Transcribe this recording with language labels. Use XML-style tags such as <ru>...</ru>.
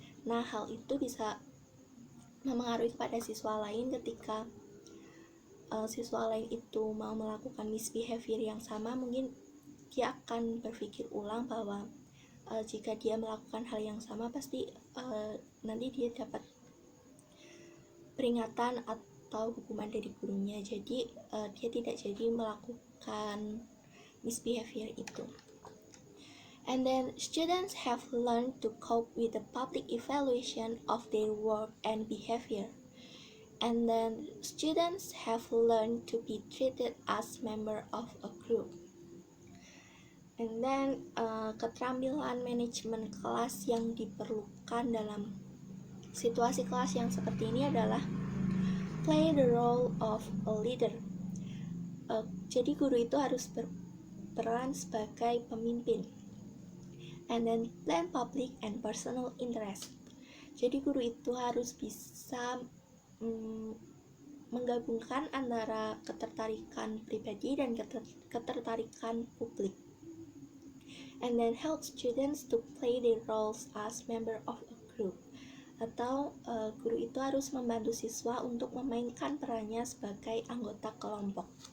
<id>Nah, hal itu bisa memengaruhi kepada siswa lain ketika siswa lain itu mau melakukan misbehavior yang sama, mungkin dia akan berpikir ulang bahwa jika dia melakukan hal yang sama pasti nanti dia dapat peringatan atau hukuman dari gurunya. Jadi dia tidak jadi melakukan misbehavior itu.</id> <en>And then students have learned to cope with the public evaluation of their work and behavior. And then students have learned to be treated as member of a group. And then</en> <id>keterampilan manajemen kelas yang diperlukan dalam situasi kelas yang seperti ini adalah</id> <en>play the role of a leader.</en> <id>Jadi guru itu harus berperan sebagai pemimpin.</id> <en>And then plan public and personal interest.</en> <id>Jadi guru itu harus bisa menggabungkan antara ketertarikan pribadi dan ketertarikan publik.</id> <en>And then help students to play their roles as member of a group.</en> <id>Atau guru itu harus membantu siswa untuk memainkan perannya sebagai anggota kelompok.</id>